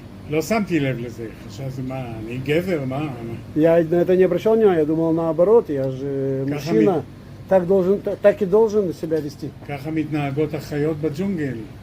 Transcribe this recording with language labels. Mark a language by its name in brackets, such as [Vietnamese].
[Hebrew] לא שמתי לב לזה, חשבתי מה, אני גבר, מה? [Russian] я на это не обращал внимания, я думал наоборот, я же Как мужчина, так и должен себя вести. [Hebrew] ככה מתנהגות החיות בג'ונגל.